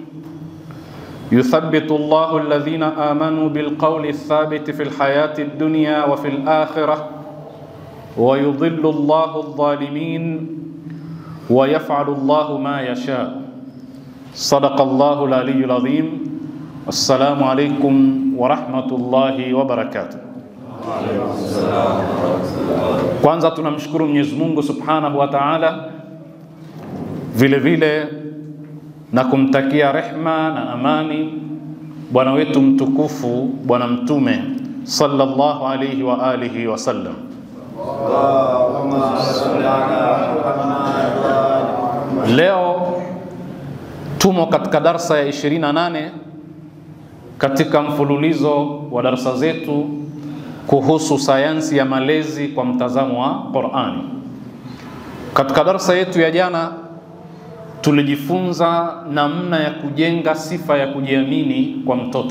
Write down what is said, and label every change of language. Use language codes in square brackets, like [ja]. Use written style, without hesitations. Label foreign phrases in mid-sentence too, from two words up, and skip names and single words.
[ar] يثبت الله الذين آمنوا بالقول الثابت في الحياة الدنيا وفي الآخرة ويضل الله الظالمين ويفعل الله ما يشاء. صدق الله العلي العظيم. السلام عليكم ورحمة الله وبركاته. [sw] Kwanza tunamshukuru Mwenyezi Mungu [ar] سبحانه وتعالى, [sw] vile vile na kumtakia rehma na amani bwana wetu mtukufu Bwana Mtume [ar] صلى الله عليه وآله وسلم. اللهم صل على محمد. [sw] Leo tumo katika darsa ya 28 katika mfululizo wa darasa zetu kuhusu sayansi ya malezi kwa mtazamo wa Qur'ani. Katika darasa yetu ya jana tulijifunza namna ya kujenga sifa ya kujiamini kwa mtoto.